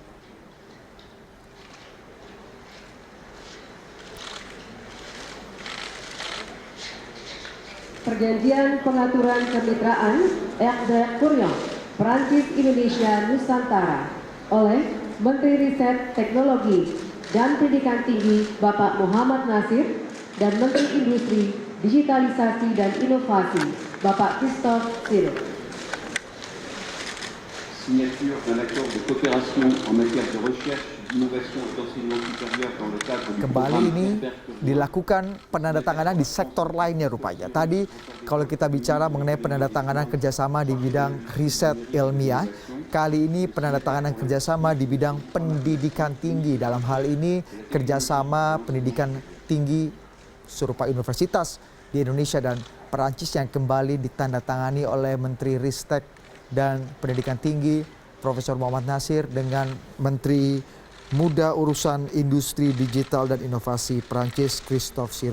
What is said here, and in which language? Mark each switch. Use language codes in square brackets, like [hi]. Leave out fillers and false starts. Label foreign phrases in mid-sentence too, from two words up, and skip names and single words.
[id] Perjanjian Pengaturan Kemitraan Air Korea Perancis Indonesia Nusantara oleh Menteri Riset Teknologi dan Pendidikan Tinggi Bapak Muhammad Nasir dan Menteri Industri, Digitalisasi dan Inovasi Bapak Christophe Sirouk. [fr] Signature d'un accord de coopération en matière de recherche, d'innovation et d'enseignement supérieur dans le cadre du [id] Kembali programme ini Hyper-Curiosity. dilakukan penandatanganan di sektor lainnya rupanya. Tadi kalau kita bicara mengenai penandatanganan kerjasama di bidang riset ilmiah, kali ini penandatanganan kerjasama di bidang pendidikan tinggi. Dalam hal ini kerjasama pendidikan tinggi serupa universitas di Indonesia dan Perancis yang kembali ditandatangani oleh Menteri Ristek dan Pendidikan Tinggi Profesor Muhammad Nasir dengan Menteri Muda Urusan Industri Digital dan Inovasi Prancis Christophe Sirouk.